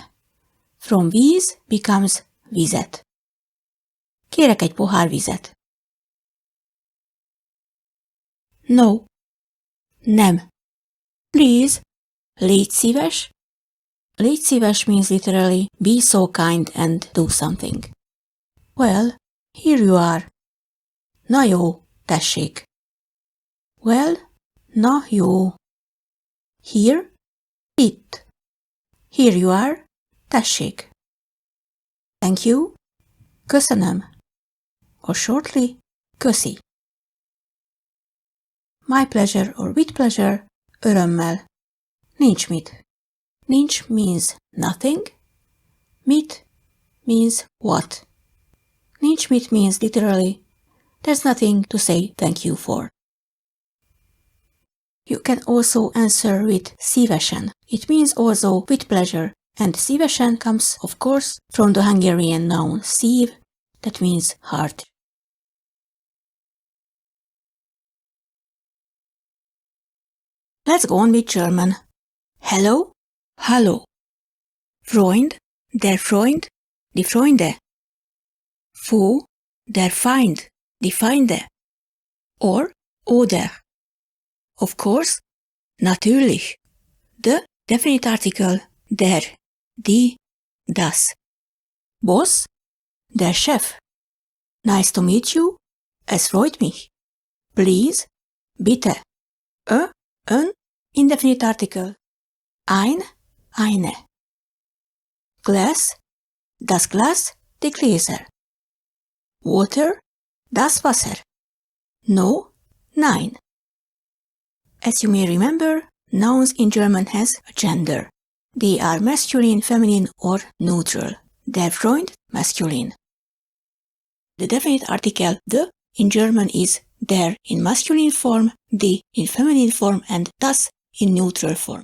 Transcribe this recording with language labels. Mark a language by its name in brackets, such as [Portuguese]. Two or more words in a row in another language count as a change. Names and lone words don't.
[English] From víz becomes vizet. [Hungarian] Kérek egy pohár vizet. No. Nem. Please. Légy szíves. Légy szíves [English] means literally be so kind and do something. Well, here you are. [Hungarian] Na jó, tessék. [English] Well, [Hungarian] na jó. [English] Here, itt. Here you are, tessék. Thank you, köszönöm. Or shortly, köszi. My pleasure or with pleasure, [Hungarian] örömmel. Nincs mit. Nincs [English] means nothing. Mit means what. [Hungarian] Nincs mit [English] means literally there's nothing to say thank you for. You can also answer with szívesen. It means also with pleasure, and szívesen comes, of course, from the Hungarian noun szív, that means heart. Let's go on with German. Hello, [German] hallo. Freund, der Freund, die Freunde. Fo, der Feind, die Feinde. [English] Or, oder. Of course, natürlich. The definite article, [German] der, die, das. Boss, der Chef. [English] Nice to meet you. [German] Es freut mich. Please, bitte. [English] An indefinite article. [German] Ein, eine. Glass, das Glas, die Gläser. Water, das Wasser. [English] No, nein. As you may remember, nouns in German has a gender. They are masculine, feminine, or neutral. [German] Der Freund, [English] masculine. The definite article the in German is der in masculine form, die in feminine form, and das in neutral form.